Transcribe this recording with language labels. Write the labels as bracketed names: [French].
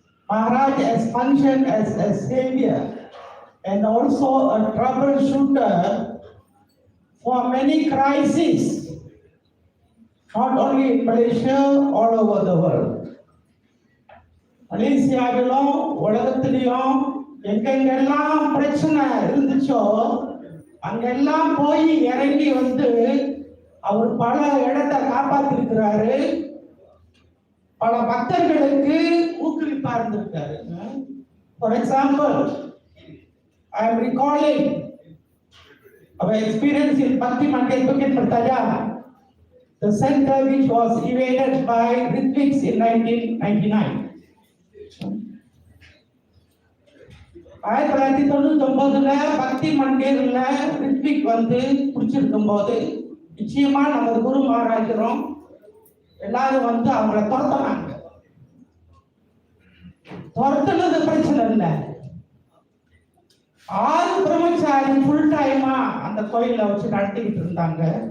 [English] Maharaj has functioned as a savior and also a troubleshooter for many crises, not only in Malaysia, all over the world. [Tamil] மலேசியாவிலும் உலகத்திலையும் எங்கெங்கெல்லாம் பிரச்சனை இருந்துச்சோ அங்கெல்லாம் போய் இறங்கி வந்து அவர் பல இடத்தை காப்பாத்திருக்கிறாரு, பல பக்தர்களுக்கு ஊக்குவிப்பா இருந்திருக்காரு. [English] For example, I am recalling our experience in Bhakti Mandir Bukit Pertaja, the center which was invaded by Ritviks in 1999. [Tamil] 1999 பக்தி மண்டேர்ல ரித்விக் வந்து பிடிச்சிருக்கும் போது நிச்சயமா நமது குரு மகாராஜரும் எல்லாரும் வந்து அவங்கள துரத்துனாங்க. துரத்துனது பிரச்சனை இல்லை, 6 பிரம்மச்சாரி ஃபுல் டைமா அந்த கோயில வச்சு நடத்திக்கிட்டு இருந்தாங்க.